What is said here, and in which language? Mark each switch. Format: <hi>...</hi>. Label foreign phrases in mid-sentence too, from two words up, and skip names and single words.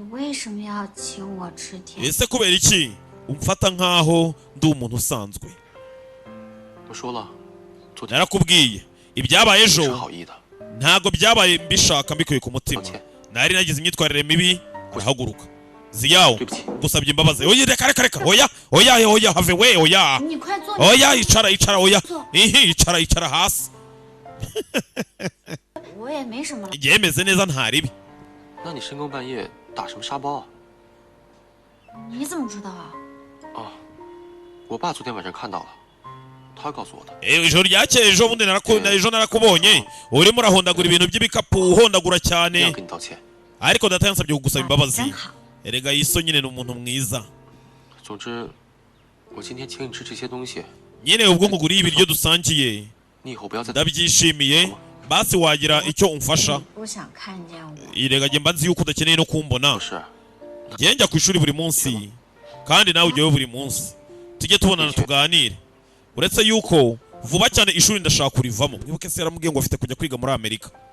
<rw>ese kubera iki umfata nkaho ndi umuntu usanzwe narakubwiye ibyabaye ejo ntago byabaye mbishaka mbikuye ku mutima nari nagize imyitwarire mibi urahaguruka ziyawo gusabye imbabazi oya reka oya have we oya icara oya icara hasi yemeze neza ntaribi</rw> <zh>那你深更半夜打什么沙包啊？你怎么知道啊？哦，我爸昨天晚上看到了，他告诉我的。</zh> <rw>ijoro ryakeye ejo bundi ejo narakubonye urimo urahondagura ibintu by'ibikapu uhondagura cyane ariko data yansabye kugusaba imbabazi erega yiso nyine ni umuntu mwiza</rw> <zh>总之，我今天请你吃这些东西。</zh> <rw>nyine ubwo nkuguriye ibiryo dusangiye ndabyishimiye basi wagira icyo umfasha irega njye mba nzi yuko udakeneye no kumbona njye njya ku ishuri buri munsi kandi nawe ujyayo buri munsi tujye tubonana tuganire uretse yuko vuba cyane ishuri ndashaka kurivamo mwibuke se yaramubwiye ngo afite kujya kwiga muri Amerika</rw>